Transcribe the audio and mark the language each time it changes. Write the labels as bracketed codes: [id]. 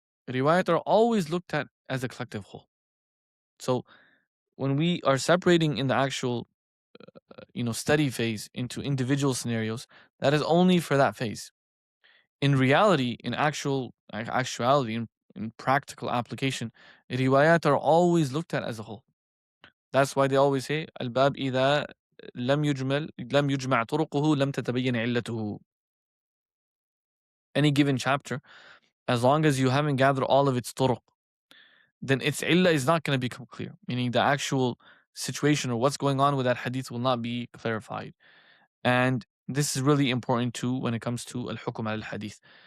[en] Riwayat are always looked at as a collective whole. So when we are separating in the actual study phase into individual scenarios, that is only for that phase. In reality, in actuality, in practical application, riwayat are always looked at as a whole. That's why they always say, [ar] الباب إذا لم يجمع طرقه لم تتبين علته. [en] Any given chapter, as long as you haven't gathered all of its turuq, then its illah is not going to become clear. Meaning the actual situation or what's going on with that hadith will not be clarified. And this is really important too when it comes to al-hukm al-hadith.